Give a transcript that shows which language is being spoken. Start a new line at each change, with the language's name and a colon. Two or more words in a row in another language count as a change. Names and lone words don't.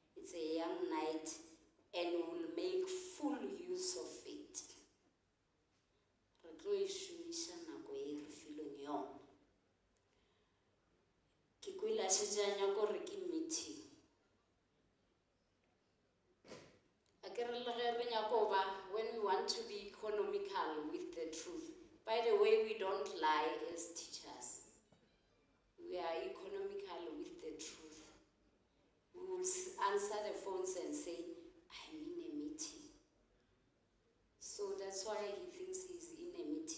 English: It's a young night and we'll make full use of it.
Northern Sotho: Re tlo e šomiša nako e re filweng yona. Ke kwele a šetše a nyaka gore ke meeting. A ke re le ge re nyaka go ba,
English: when we want to be economical with the truth. By the way, we don't lie as teachers. We are economical with the truth. We will answer the phones and say, I'm in a meeting. So that's why he thinks he's in a meeting.